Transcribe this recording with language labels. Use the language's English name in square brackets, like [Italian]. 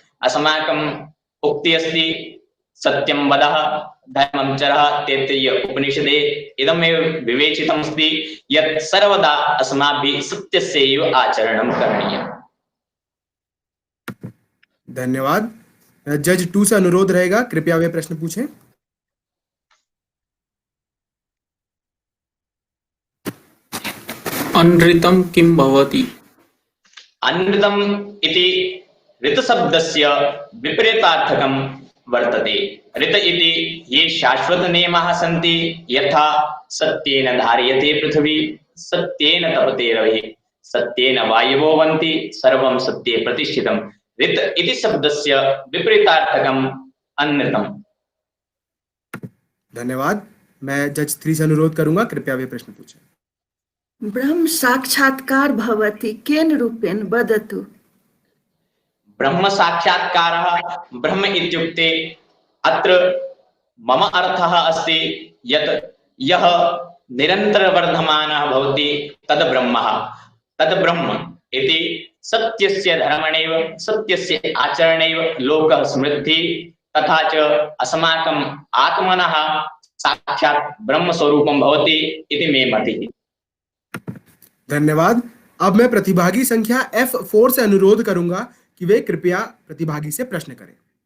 [Sanskrit] अस्माकम् उक्ति अस्ति सत्यं वदः धर्मं चरः। तैत्तिरीय उपनिषदे इदमेव विवेचितमस्ति यत् सर्वदा अस्माभिः सत्यस्यैव आचरणं करणीयम्। धन्यवाद। [Hindi] जज 2 से अनुरोध रहेगा, कृपया वे प्रश्न पूछें। [Sanskrit] अनृतं किं भवति? अनृतम् इति ऋतशब्दस्य विपरीतार्थकं वर्तते। ऋत इति ये शाश्वत नियमाः सन्ति, यथा सत्येन धार्यते पृथिवी, सत्येन तपते रविः, सत्येन वायवो वन्ति, सर्वं सत्ये प्रतिष्ठितम्। ऋत इति शब्दस्य विपरीतार्थकम् अनृतम्। धन्यवाद। [Hindi] मैं जज 3 से अनुरोध करूंगा, कृपया वे प्रश्न पूछें। [Sanskrit] ब्रह्म साक्षात्कार भवति केन रूपेण वदतु? ब्रह्म साक्षात्कारः ब्रह्म इत्युक्ते अत्र मम अर्थः अस्ति यत् यः निरन्तरवर्धमानः भवति तद् ब्रह्मः। तद् ब्रह्म इति सत्यस्य धर्मणैव सत्यस्य आचरणैव लोकः समृद्धिः तथा च अस्माकम् आत्मनः साक्षात् ब्रह्म स्वरूपं भवति इति मे मतिः। धन्यवाद। [Hindi] अब मैं प्रतिभागी संख्या F4 से अनुरोध करूंगा कि वे कृपया प्रतिभागी से प्रश्न करें।